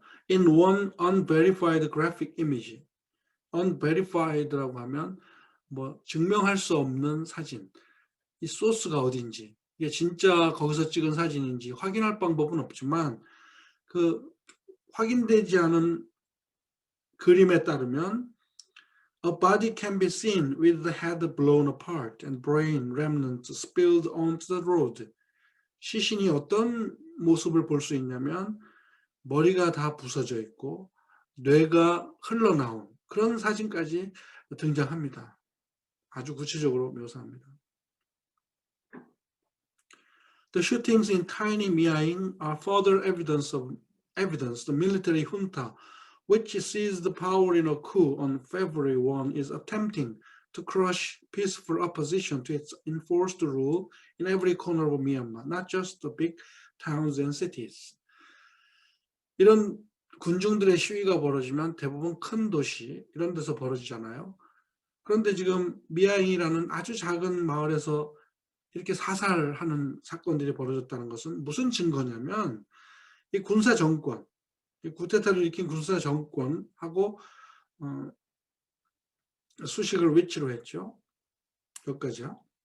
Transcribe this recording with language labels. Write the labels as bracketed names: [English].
[English] In one unverified graphic image, unverified라고 [Korean] 하면 뭐 증명할 수 없는 사진, 이 소스가 어딘지, 이게 진짜 거기서 찍은 사진인지 확인할 방법은 없지만 그 확인되지 않은 그림에 따르면 [English] a body can be seen with the head blown apart and brain remnants spilled onto the road. [Korean] 시신이 어떤 모습을 볼 수 있냐면 머리가 다 부서져 있고 뇌가 흘러나온 그런 사진까지 등장합니다. 아주 구체적으로 묘사합니다. [English] The shootings in Tiny Miaing are further evidence the military junta, which seized the power in a coup on February 1, is attempting to crush peaceful opposition to its enforced rule in every corner of Myanmar, not just the big towns and cities. [Korean] 이런 군중들의 시위가 벌어지면 대부분 큰 도시 이런 데서 벌어지잖아요. 그런데 지금 미아잉이라는 아주 작은 마을에서 이렇게 사살하는 사건들이 벌어졌다는 것은 무슨 증거냐면 이 군사 정권, 이 쿠데타를 일으킨 군사 정권하고 수식을 위치로 했죠. 여기까지요.